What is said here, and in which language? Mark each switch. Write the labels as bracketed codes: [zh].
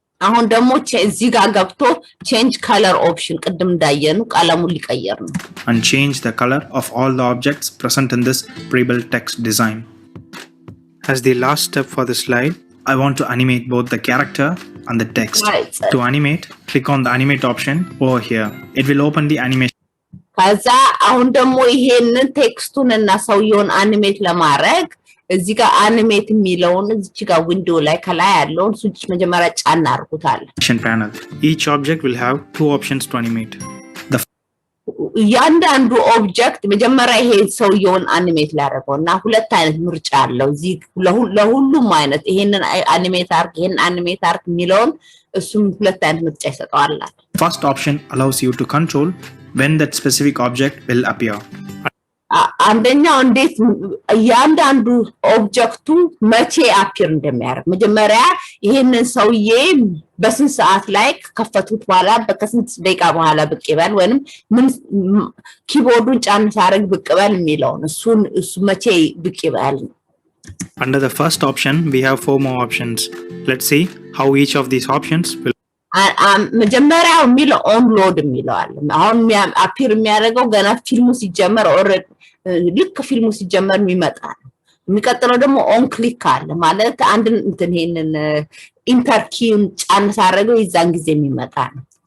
[am] አሁን ደግሞ እዚህ ጋር ገብቶ [en] change color option [am] ቅድም እንዳየኑ ቀለሙን ሊቀየር ነው። [en] And change the color of all the objects present in this pre-built text design. As the last step for this slide, I want to animate both the character and the text. Right. To animate, click on the animate option over here. It will open the animation. [am] ከዛ አሁን ደግሞ ይሄንን ቴክስቱን እና ሰውየውን አኒሜት ለማድረግ እዚህ ጋር አኒሜት የሚለውን እዚህ ጋር ዊንዶው ላይ ከላይ ያለውን ስዊች መጀመሪያ ጫን አድርጉታል። [en] Panel. Each object will have two options to animate. [am] ያንዳንዱ ኦብጀክት መጀመሪያ ይሄ ሰውየውን አኒሜት ላደርገውና ሁለት አይነት ምርጫ አለው። እዚህ ለሁሉም አይነት ይሄንን አኒሜት አርግ ይሄን አኒሜት አርግ የሚለውን እሱም ሁለት አይነት ምርጫ ይሰጣል። [en] First option allows you to control when that specific object will appear. [am] አንደኛው እንዴት ያንዳንዱ ኦብጀክቱ መቼ አፒር እንደሚያደርግ መጀመሪያ ይሄንን ሰውዬ በስንት ሰዓት ላይ ከፈቱት በኋላ በከስንት ደቂቃ በኋላ ብቅ ይበል ወይንም ምን ኪቦርዱን ጫን ሳረግ ብቅ ይበል የሚለውን እሱ መቼ ብቅ ይበል። [en] Under the first option, we have 4 more options. Let's see how each of these options will. [am] መጀመሪያው የሚለው ኦን ሎድ የሚለው አለ። አሁን አፒር የሚያደርገው ገና ፊልሙ ሲጀመር ኦልሬዲ ልክ ፊልሙ ሲጀመር የሚመጣ ነው። የሚቀጥለው ደግሞ ኦን ክሊክ አለ ማለት አንድ እንትን ይሄንን ኢንተር ኪውን ጫን ሳረገው ይዛን ጊዜ የሚመጣ ነው።